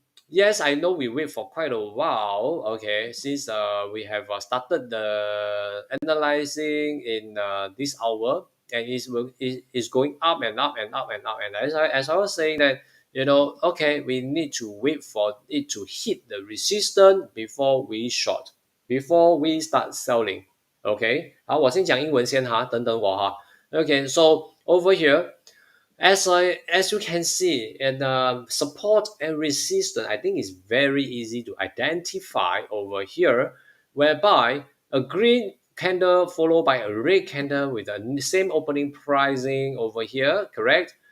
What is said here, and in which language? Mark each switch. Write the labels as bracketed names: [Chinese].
[English] Yes, I know we wait for quite a while. Okay, since we have started the analyzing in this hour, and it's going up and up and up and up. And as I was saying that, okay, we need to wait for it to hit the resistance before we short, before we start selling. [Chinese] Okay, 好，我先讲英文先哈，等等我哈。 [English] Okay, so over here, as you can see, and support and resistance, I think is very easy to identify over here, whereby a green candle followed by a red candle with the same opening pricing over here, correct?